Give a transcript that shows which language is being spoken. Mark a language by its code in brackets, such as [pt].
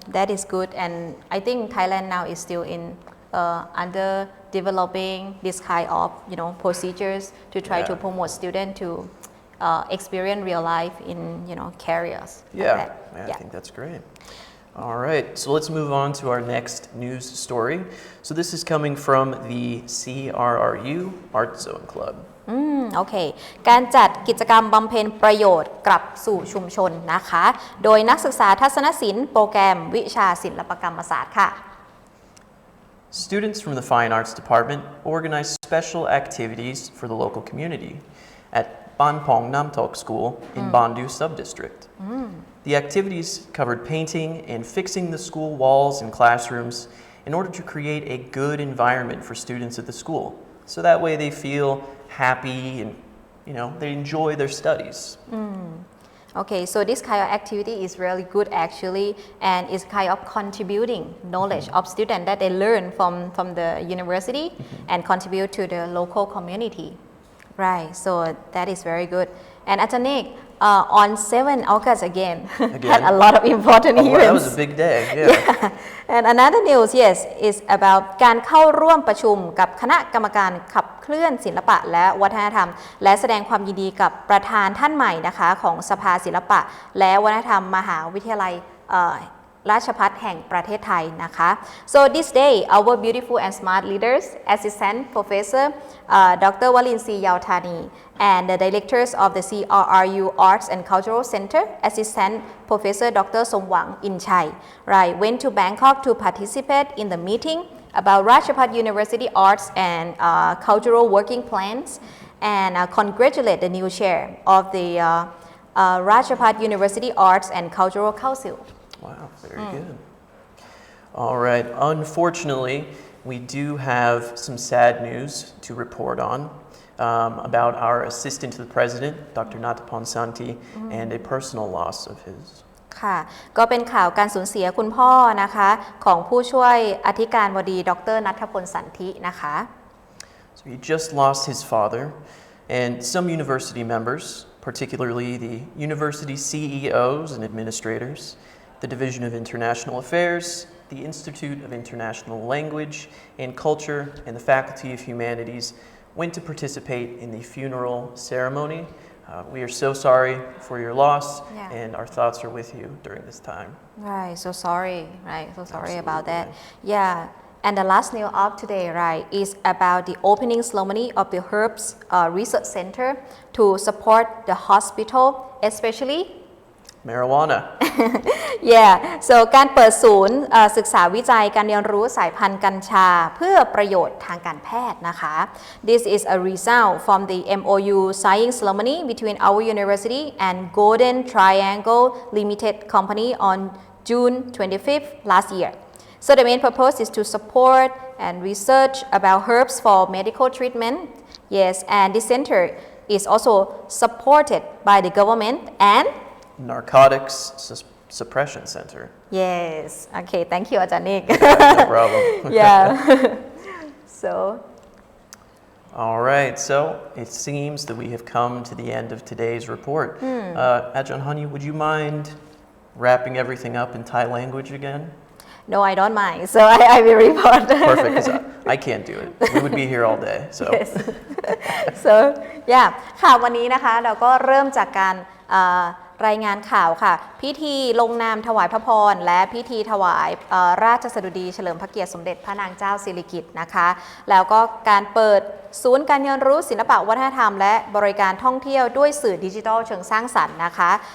[en] That is good, and I think Thailand now is still in under developing this kind of procedures to try to promote students to experience real life in careers. I think that's great. All right, so let's move on to our next news story. So this is coming from the CRRU Art Zone Club. [th] โอเค การจัดกิจกรรมบำเพ็ญประโยชน์กลับสู่ชุมชนนะคะโดยนักศึกษาทัศนศิลป์โปรแกรมวิชาศิลปกรรมศาสตร์ค่ะ [en] Students from the Fine Arts Department organized special activities for the local community at Ban Pong Nam Tok School in Bandu Subdistrict. The activities covered painting and fixing the school walls and classrooms in order to create a good environment for students at the school. So that way they feel happy and they enjoy their studies. Okay, so this kind of activity is really good actually, and is kind of contributing knowledge of students that they learn from the university and contribute to the local community. Right, so that is very good. And Achanik, on 7 August again, had a lot of important events. That was a big day, yeah. And another news, yes, is about [th] การเข้าร่วมประชุมกับคณะกรรมการขับเคลื่อนศิลปะและวัฒนธรรมและแสดงความยินดีกับประธานท่านใหม่นะคะของสภาศิลปะและวัฒนธรรมมหาวิทยาลัยราชภัฏแห่งประเทศไทยนะคะ [en] So this day our beautiful and smart leaders Assistant Professor Dr. Walinsi Yautani and the directors of the CRRU Arts and Cultural Center Assistant Professor Dr. Somwang Inchai went to Bangkok to participate in the meeting about Rajapat University Arts and Cultural Working Plans and congratulate the new chair of the Rajapat University Arts and Cultural Council. Wow, very good. All right, unfortunately, we do have some sad news to report on about our assistant to the president, Dr. Natapon Santi, and a personal loss of his. [th] ค่ะก็เป็นข่าวการสูญเสียคุณพ่อนะคะของผู้ช่วยอธิการบดีดร. ณัฐพลสันธินะคะ [en] So he just lost his father, and some university members, particularly the university CEOs and administrators, the Division of International Affairs, the Institute of International Language and Culture, and the Faculty of Humanities went to participate in the funeral ceremony. We are so sorry for your loss, and our thoughts are with you during this time. Right, so sorry, right? So sorry about that. Absolutely. Yeah, and the last news of today, right, is about the opening ceremony of the Herbs Research Center to support the hospital, especially Marijuana. yeah so [th] การเปิดศูนย์ศึกษาวิจัยการเรียนรู้สายพันธุ์กัญชาเพื่อประโยชน์ทางการแพทย์นะคะ [en] This is a result from the MOU signing ceremony between our university and Golden Triangle Limited Company on June 25th last year. So the main purpose is to support and research about herbs for medical treatment. Yes, and this center is also supported by the government and Narcotics Suppression Center. Yes. Okay. Thank you, อาจารย์นิก No problem. yeah. so All right, so it seems that we have come to the end of today's report. Ajahn Honey, would you mind wrapping everything up in Thai language again? no I don't mind so I will report Perfect, because I can't do it. We would be here all day. So. [th] yes so yeah ค่ะวันนี้นะคะเราก็เริ่มจากการรายงานข่าวค่ะพิธีลงนามถวายพระพรและพิธีถวายราชสดุดีเฉลิมพระเกียรติสมเด็จพระนางเจ้าสิริกิติ์นะคะแล้วก็การเปิดศูนย์การเรียนรู้ศิลปะวัฒนธรรมและบริการท่องเที่ยวด้วยสื่อดิจิทัลเชิงสร้างสรรค์นะคะ